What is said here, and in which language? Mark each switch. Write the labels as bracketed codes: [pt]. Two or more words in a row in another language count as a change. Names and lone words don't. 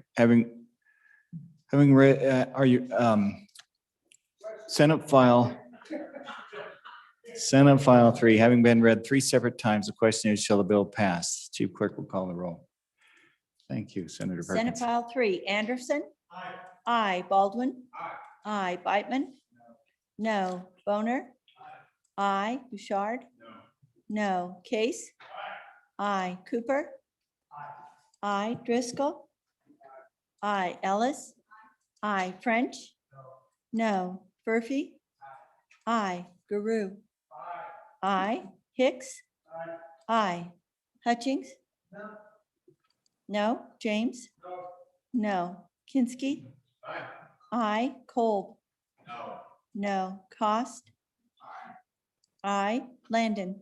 [en] Having read, are you, Senate File 3, having been read 3 separate times, the question is, shall the bill pass? Chief Clerk will call the roll. Thank you, Senator Senate Perkins. File 3, Anderson. Aye. Aye. Baldwin. Aye. Aye. Beitman. No. Boner. Aye. Bouchard. No. Case. Aye. Cooper. Aye. Driscoll. Aye. Ellis. Aye. French. No. Murphy. Aye. Guru. Aye. Hicks? Aye. Hutchings? No. James? No. Kinsky? Aye. Kolb? No. Cost? Aye. Landon?